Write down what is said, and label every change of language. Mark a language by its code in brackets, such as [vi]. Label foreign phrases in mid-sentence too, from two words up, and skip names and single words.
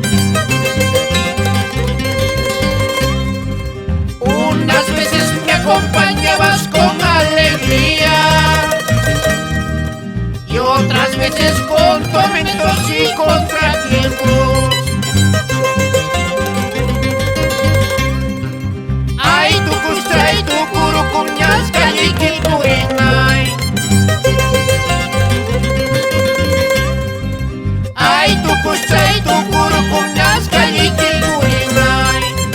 [es] Unas veces me acompañabas con alegría y otras veces con tormentos y contratiempos. [qu] Ay, tu custray, tu curucuñas, calliquipurinay. Ay, tu custray, tu curucuñas, calliquipurinay.